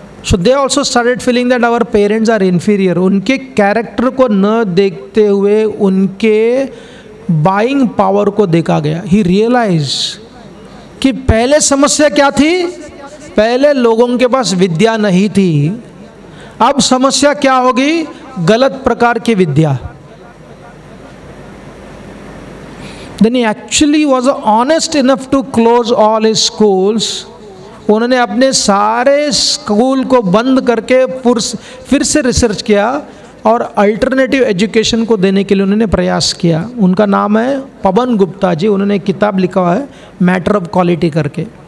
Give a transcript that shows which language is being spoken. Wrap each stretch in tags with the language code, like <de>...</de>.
<en>So they also started feeling that our parents are inferior.</en> <hi>उनके character को न देखते हुए उनके बाइंग पावर को देखा गया।</hi> <en>he realise</en> <hi>कि पहले समस्या क्या थी? पहले लोगों के पास विद्या नहीं थी, अब समस्या क्या होगी? गलत प्रकार की विद्या।</hi> <en>Then he actually was honest enough to close all his schools.</en> <hi>उन्होंने अपने सारे स्कूल को बंद करके फिर से रिसर्च किया और अल्टरनेटिव एजुकेशन को देने के लिए उन्होंने प्रयास किया। उनका नाम है पवन गुप्ता जी। उन्होंने एक किताब लिखा हुआ है मैटर ऑफ क्वालिटी करके।</hi>